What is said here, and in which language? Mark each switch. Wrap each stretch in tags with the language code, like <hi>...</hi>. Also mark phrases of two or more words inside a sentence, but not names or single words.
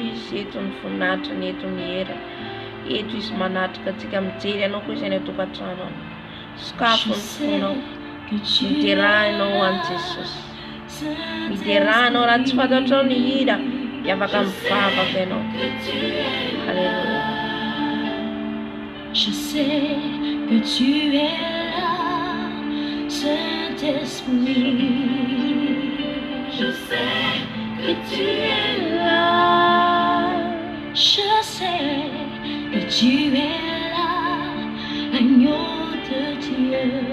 <mg>izy, eto ny voninahitrany, eto ny hera, eto izy manatrika antsika mijery anao koa izay ny atokantrano any, sokafo ny fonao, miderahinao any Jesosy, miderahinao raha tsy fantatrao ny hira, dia afaka mivavaka ianao.</mg> <fr>Alléluia. Je sais que tu es là, Saint-Esprit. Je sais que tu es là. Je sais que tu es là, agneau de Dieu.</fr>